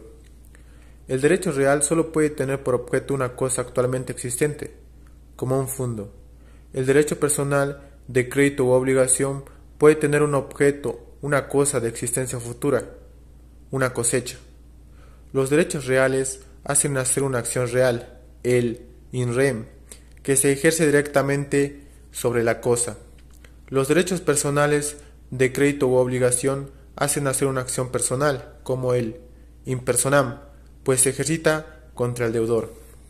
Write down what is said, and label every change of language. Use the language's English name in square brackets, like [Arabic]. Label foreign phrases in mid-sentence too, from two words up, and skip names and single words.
[Spanish] El derecho real solo puede tener por objeto una cosa actualmente existente, como un fondo. El derecho personal, de crédito u obligación, puede tener un objeto, una cosa de existencia futura, una cosecha. Los derechos reales hacen nacer una acción real, el [Latin] in rem, [Spanish] que se ejerce directamente sobre la cosa. Los derechos personales, de crédito u obligación, hacen nacer una acción personal, como el [Latin] in personam, [Spanish] pues se ejercita contra el deudor.